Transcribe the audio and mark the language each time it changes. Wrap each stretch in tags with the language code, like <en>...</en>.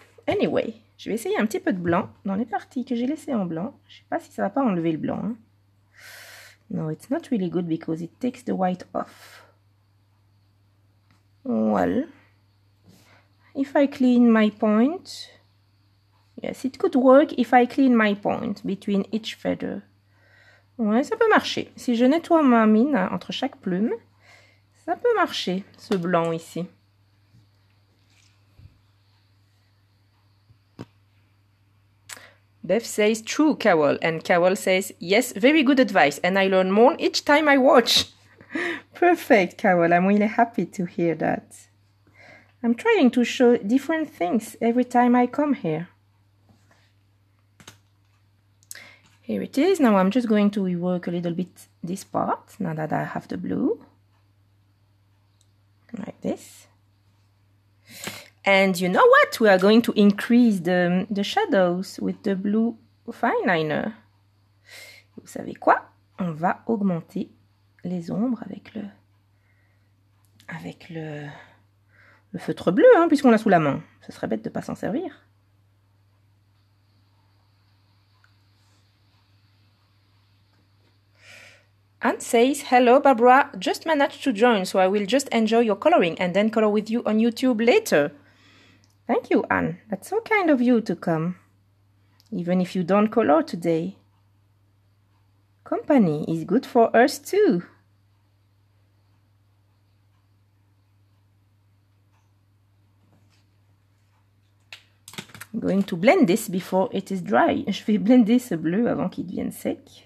<fr>Anyway, je vais essayer un petit peu de blanc dans les parties que j'ai laissées en blanc. Je sais pas si ça va pas enlever le blanc. Hein.</fr> <en>No, it's not really good because it takes the white off. Well, if I clean my point, yes, it could work if I clean my point between each feather.</en> <fr>Ouais, ça peut marcher. Si je nettoie ma mine entre chaque plume, ça peut marcher, ce blanc ici.</fr> <en>Beth says, true, Carol. And Carol says, yes, very good advice. And I learn more each time I watch. Perfect, Carol. I'm really happy to hear that. I'm trying to show different things every time I come here. Here it is. Now I'm just going to rework a little bit this part, now that I have the blue. Like this. And you know what? We are going to increase the shadows with the blue fine liner.</en> <fr>Vous savez quoi? On va augmenter les ombres avec le feutre bleu, hein, puisqu'on l'a sous la main. Ce serait bête de ne pas s'en servir.</fr> <en>Anne says, hello Barbara, just managed to join, so I will just enjoy your coloring and then color with you on YouTube later. Thank you, Anne. That's so kind of you to come, even if you don't color today. Company is good for us too. I'm going to blend this before it is dry.</en> <fr>Je vais blender ce bleu avant qu'il devienne sec.</fr>